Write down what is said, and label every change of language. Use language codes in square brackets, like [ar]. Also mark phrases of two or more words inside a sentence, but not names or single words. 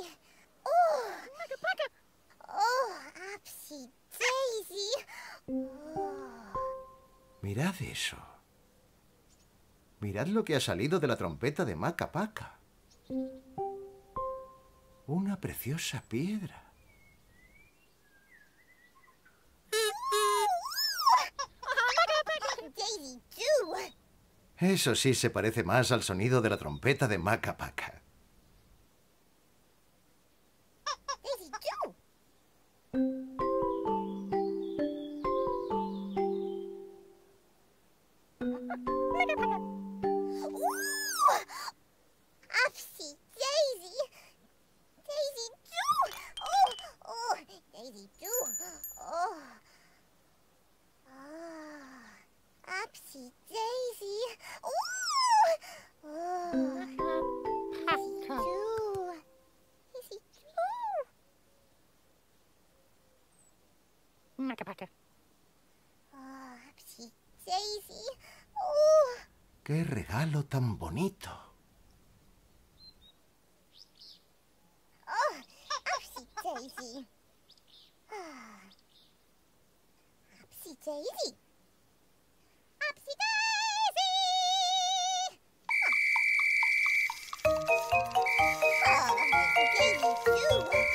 [en] Oh, oh, Upsy Daisy. Oh. [es] Mirad eso. Mirad lo que ha salido de la trompeta de Maca Paca. Una preciosa piedra. [en] Daisy do. [es] Eso sí se parece más al sonido de la trompeta de Maca Paca. [en] Daisy do. Ooh! Upsy Daisy. Daisy do. Oh, oh, Daisy do. Oh. Oh. Upsy Daisy. Ooh! Oh. Daisy do. Daisy do. [es] Maca Paca. [en] Oh, Upsy Daisy. Oh. [es] ¡Qué regalo tan bonito! [en] Oh, Upsy Daisy. Ah. Upsy Daisy. Upsy Daisy. Oh, Daisy do.